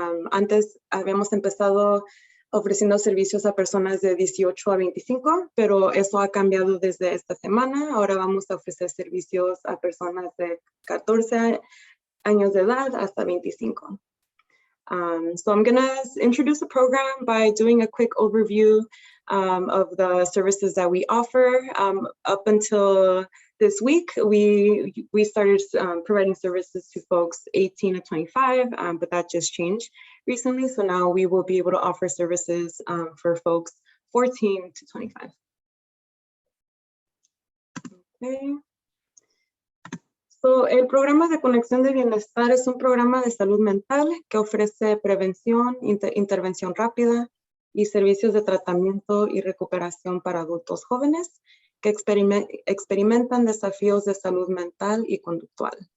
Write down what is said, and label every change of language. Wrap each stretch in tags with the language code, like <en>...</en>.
<es>Antes habíamos empezado ofreciendo servicios a personas de 18 a 25, pero eso ha cambiado desde esta semana. Ahora vamos a ofrecer servicios a personas de 14 años de edad hasta 25.</es> <en>So I'm going to introduce the program by doing a quick overview of the services that we offer. Up until this week, we started providing services to folks 18 to 25, but that just changed recently. So now we will be able to offer services for folks 14 to 25. Okay.</en> <es>So, el programa de Conexión de Bienestar es un programa de salud mental que ofrece prevención, intervención rápida y servicios de tratamiento y recuperación para adultos jóvenes que experimentan desafíos de salud mental y conductual.</es>